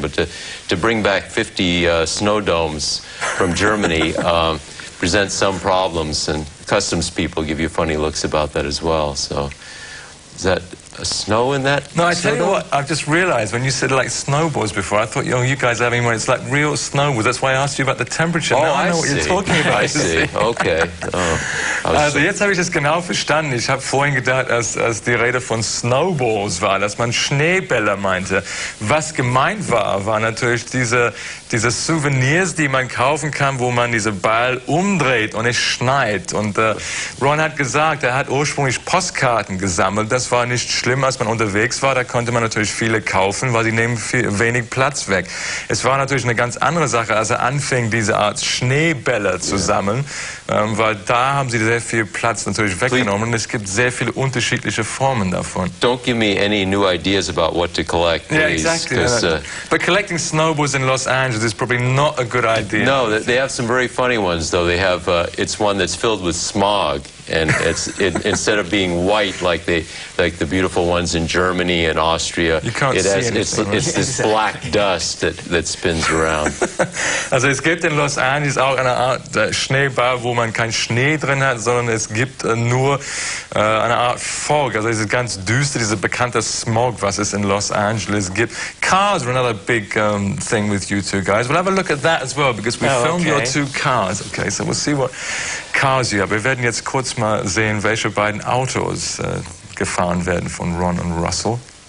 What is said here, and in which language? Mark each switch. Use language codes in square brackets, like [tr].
[en] But to bring back 50 snow domes from Germany presents some problems, and customs people give you funny looks about that as well. So, is that snow in that? No, I tell you what, I've just realized when you said like snowballs before, I thought, you guys are having one, it's like real snowballs. That's why I asked you about the temperature. Oh, now I know what you're talking about. I see, okay. [de] Also jetzt habe ich das genau verstanden. Ich habe vorhin gedacht, als die Rede von Snowballs war, dass man Schneebälle meinte. Was gemeint war natürlich diese Souvenirs, die man kaufen kann, wo man diese Ball umdreht und es schneit. Und Ron hat gesagt, er hat ursprünglich Postkarten gesammelt. Das es war nicht schlimm, als man unterwegs war. Da konnte man natürlich viele kaufen, weil sie nehmen wenig Platz weg. Es war natürlich eine ganz andere Sache, als er anfing, diese Art Schneebälle zu sammeln, weil da haben sie sehr viel Platz natürlich weggenommen und es gibt sehr viele unterschiedliche Formen davon. [en] Don't give me any new ideas about what to collect, please. Yeah, exactly. But collecting snowballs in Los Angeles is probably not a good idea. No, they have some very funny ones, though. They have, it's one that's filled with smog, and instead of being white like the beautiful ones in Germany and Austria, you can't see anything, it's this black dust that spins around. [de] Also es gibt in Los Angeles auch eine Art Schneeball, wo man keinen Schnee drin hat, sondern es gibt nur eine Art Fog. Also es ist ganz düster, dieser bekannte Smog, was es in Los Angeles gibt. [en] Cars are another big thing with you two guys. We'll have a look at that as well, because we filmed your two cars. Okay, so we'll see what cars you have. [de] Wir werden jetzt kurz mal sehen, welche beiden Autos gefahren werden von Ron und Russell.